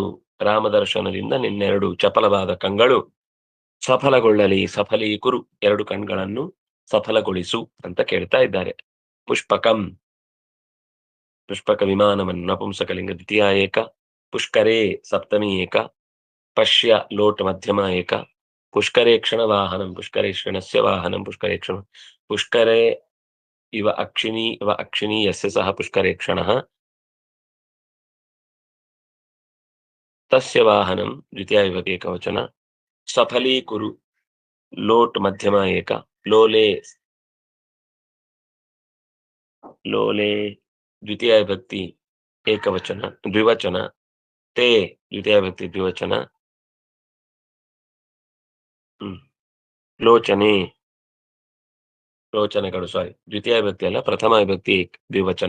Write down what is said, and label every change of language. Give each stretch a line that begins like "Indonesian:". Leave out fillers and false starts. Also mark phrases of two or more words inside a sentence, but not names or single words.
Kannada: ರಾಮದರ್ಶನದಿಂದ ನಿನ್ನೆರಡು ಚಪಲವಾದ ಕಂಗಳು ಸಫಲಗೊಳ್ಳಲಿ. ಸಫಲೀಕುರು, ಎರಡು ಕಣ್ಗಳನ್ನು ಸಫಲಗೊಳಿಸು ಅಂತ ಕೇಳ್ತಾ ಇದ್ದಾರೆ. ಪುಷ್ಪಕಂ, ಪುಷ್ಪಕ ವಿಮಾನವನ್ನು ನಪುಂಸಕಲಿಂಗ ದ್ವಿತೀಯ ಏಕ. ಪುಷ್ಕರೇ ಸಪ್ತಮಿ ಏಕ. ಪಶ್ಯ ಲೋಟ್ ಮಧ್ಯಮ ಏಕ.
Sanskrit: ಪುಷ್ಕರೇಕ್ಷಣ ವಾಹನಂ, ಪುಷ್ಕರೇಕ್ಷಣಸ್ಯ ವಾಹನಂ ಪುಷ್ಕರೇಕ್ಷಣ. ಪುಷ್ಕರೇ ಇವ ಅಕ್ಷಿಣಿ ಯಸ್ಯ ಸಹ ಪುಷ್ಕರೇಕ್ಷಣಃ ತಸ್ಯ ವಾಹನಂ ದ್ವಿತೀಯ ವಿಭಕ್ತಿ ಏಕವಚನ.
Kannada: ಸಫಲೀಕುರು ಲೋಟ್ ಮಧ್ಯಮ ಏಕ. ಲೋಲೆ ದ್ವಿತೀಯ ವಿಭಕ್ತಿ ಏಕವಚನ ದ್ವಿವಚನ. ತೇ ದ್ವಿತೀಯ ವಿಭಕ್ತಿ ದ್ವಿವಚನ. ಲೋಚನೆ, ಲೋಚನೆಗಳು ಸಾರಿ ದ್ವಿತೀಯ ವಿಭಕ್ತಿ ಅಲ್ಲ, ಪ್ರಥಮ ವಿಭಕ್ತಿ ದ್ವಿವಚನ.